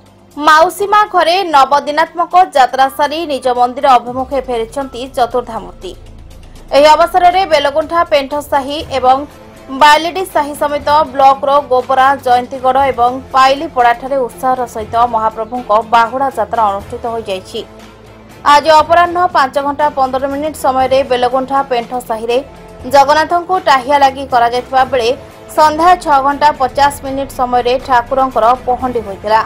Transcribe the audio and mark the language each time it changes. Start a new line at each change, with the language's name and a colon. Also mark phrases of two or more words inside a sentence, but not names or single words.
Odia: ମାଉସୀମା ଘରେ ନବଦିନାତ୍ମକ ଯାତ୍ରା ସାରି ନିଜ ମନ୍ଦିର ଅଭିମୁଖେ ଫେରୁଛନ୍ତି ଚତୁର୍ଦ୍ଧାମୂର୍ତ୍ତି। ଏହି ଅବସରରେ ବେଲଗୁଣ୍ଠା ପେଣ୍ଠସାହି ଏବଂ ବାଲିଡି ସାହି ସମେତ ବ୍ଲକର ଗୋବରା ଜୟନ୍ତୀଗଡ଼ ଏବଂ ପାଇଲିପଡ଼ାଠାରେ ଉତ୍ସାହର ସହିତ ମହାପ୍ରଭୁଙ୍କ ବାହୁଡ଼ା ଯାତ୍ରା ଅନୁଷ୍ଠିତ ହୋଇଯାଇଛି। ଆଜି ଅପରାହ୍ନ 5:15 ସମୟରେ ବେଲଗୁଣ୍ଠା ପେଣ୍ଠସାହିରେ ଜଗନ୍ନାଥଙ୍କୁ ଟାହିଆ ଲାଗି କରାଯାଇଥିବା ବେଳେ ସନ୍ଧ୍ୟା 6:50 ସମୟରେ ଠାକୁରଙ୍କର ପହଣ୍ଡି ହୋଇଥିଲା।